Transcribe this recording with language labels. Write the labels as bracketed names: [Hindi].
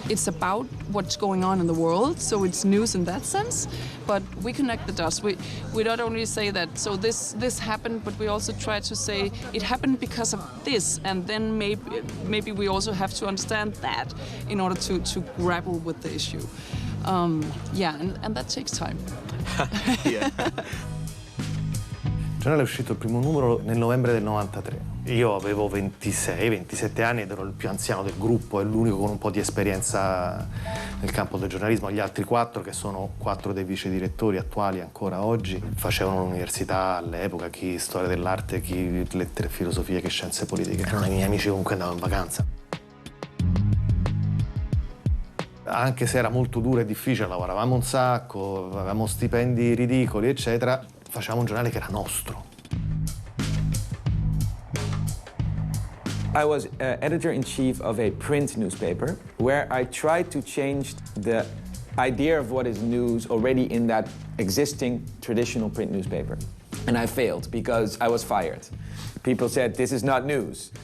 [English] It's about what's going on in the world, so it's news in that sense, but we connect the dots. We not only say that, so this happened, but we also try to say it happened because of this, and then maybe we also have to understand that in order to grapple with the issue. And that takes time. [Italian] Il giornale è uscito il primo numero nel novembre del 93. Io avevo 26-27 anni ed ero il più anziano del gruppo e l'unico con un po' di esperienza nel campo del giornalismo. Gli altri 4, che sono 4 dei vice direttori attuali ancora oggi, facevano l'università all'epoca, chi storia dell'arte, chi lettere e filosofia, chi scienze politiche. Erano i miei amici comunque andavano in vacanza. Anche se era molto duro e difficile, lavoravamo un sacco, avevamo stipendi ridicoli, eccetera, facevamo un giornale che era nostro. [English] I was editor-in-chief of a print newspaper where I tried to change the idea of what is news already in that existing traditional print newspaper. And I failed because I was fired. People said, this is not news.